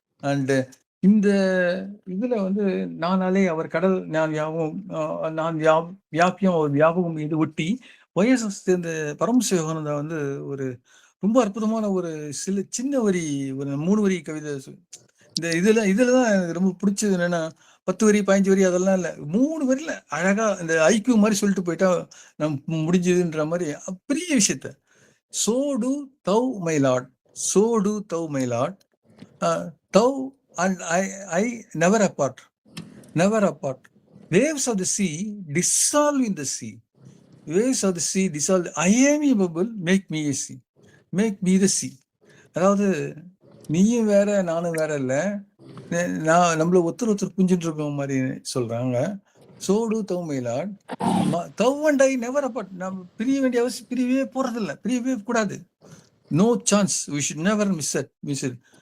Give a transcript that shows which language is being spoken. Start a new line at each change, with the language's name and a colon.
Tamil: And இந்த இதுல வந்து நானாலே அவர் கடல், நான் வியாபியம் அவர் வியாபகம் இது ஒட்டி ஒய்எஸ்எஸ் சேர்ந்த பரமசிவானந்தா வந்து ஒரு ரொம்ப அற்புதமான ஒரு சின்ன வரி, ஒரு 3 வரி கவிதை. இந்த இதுலதான் எனக்கு ரொம்ப பிடிச்சது என்னன்னா, 10 வரி 15 வரி அதெல்லாம் இல்ல, 3 வரியில அழகா இந்த ஐக்கியூ மாதிரி சொல்லிட்டு போயிட்டா நம்ம முடிஞ்சதுன்ற மாதிரி பெரிய விஷயத்த.
English: So do thou my lord, so do thou my lord, thou and I never apart, never apart. Waves of the sea dissolve in the sea, waves of the sea dissolve. I am a bubble, make me a sea, make me the sea.
Tamil: அதாவது நீயும் வேற நானும் வேற இல்ல, நம்மள ஒருத்தர் புரிஞ்சுட்டு இருக்க மாதிரி சொல்றாங்க.
English: So do thou my lord, thou and I never apart.
Tamil: நம்ம பிரிய வேண்டிய அவசியம், பிரியவே போறதில்லை, பிரியவே கூடாது.
English: No chance, we should never miss it.